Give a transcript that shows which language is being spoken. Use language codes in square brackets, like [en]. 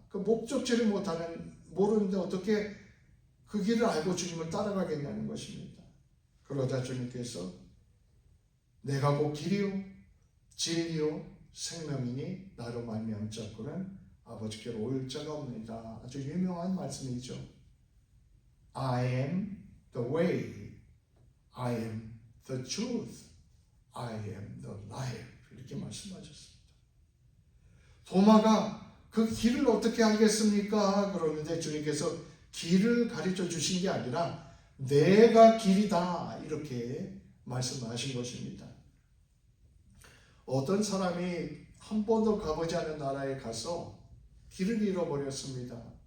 [ko] 그 목적지를 모르는데 어떻게 그 길을 알고 주님을 따라가겠냐는 것입니다. 그러자 주님께서 내가 곧 길이요 진리요 생명이니 나로 말미암지 않고는 아버지께로 올 자가 없느니라. 아주 유명한 말씀이죠. [en] I am the way, I am the truth, I am the life. [ko] 이렇게 말씀하셨습니다. 도마가 그 길을 어떻게 알겠습니까? 그러는데 주님께서 길을 가르쳐 주신 게 아니라 내가 길이다 이렇게 말씀하신 것입니다. 어떤 사람이 한 번도 가보지 않은 나라에 가서 길을 잃어버렸습니다.